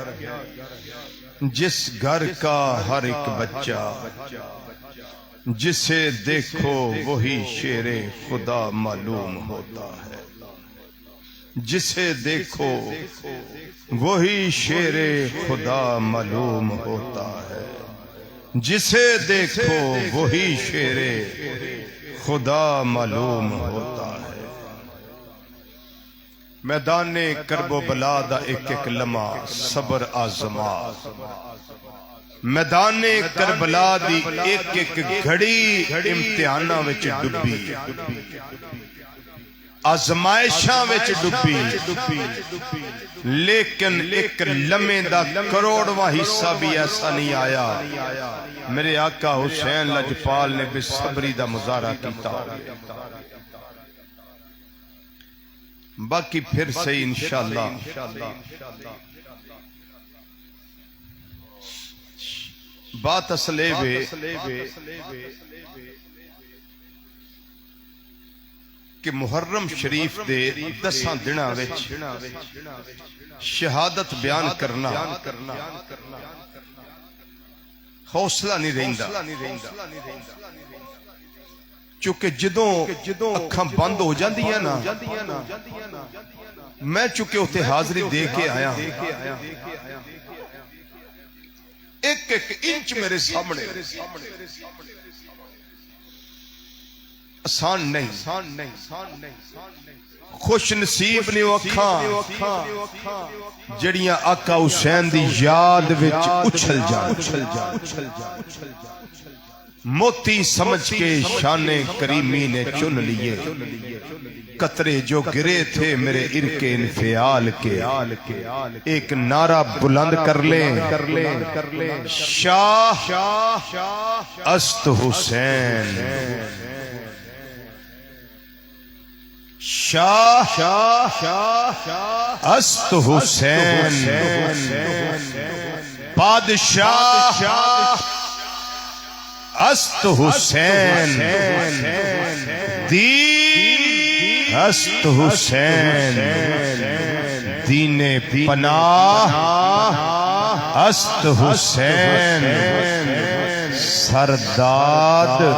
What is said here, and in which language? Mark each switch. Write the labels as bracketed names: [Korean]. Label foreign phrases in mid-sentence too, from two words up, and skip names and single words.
[Urdu] جس گھر کا ہر ایک بچہ جسے دیکھو وہی شیر خدا معلوم ہوتا ہے جسے دیکھو وہی شیر خدا معلوم ہوتا ہے جسے دیکھو وہی شیر خدا معلوم ہوتا ہے [Punjabi] میدان کرب و بلا دا ایک ایک لمحہ صبر آزما میدان کربلا دی ایک ایک گھڑی امتحاناں وچ ڈبی آزمائشاں وچ ڈبی لیکن ایک لمحے دا کروڑواں حصہ بھی ایسا نہیں آیا میرے آقا حسین لجپال نے بے صبری دا مظاہرہ کیتا باقی پھر سے انشاءاللہ بات اصلے بے کہ محرم شریف دے 10 دناں وچ شہادت بیان کرنا حوصلہ نہیں رہندا چونکہ جدوں اکھاں بند ہو جاندی ہے نا میں چونکہ اتے حاضری دے کے آیا ایک ایک انچ میرے سامنے آسان نہیں خوش نصیب نے اکھاں جڑیاں آقا حسین دی یاد وچ اچھل جان [Urdu] موتی سمجھ کے شان کریمی نے چن لیے قطرے جو گرے تھے میرے عرق انفعال کے ایک نعرہ بلند کر لیں [Persian] شاہ است حسین شاہ است حسین بادشاہ است حسین دین است حسین دین پناہ است حسین سرداد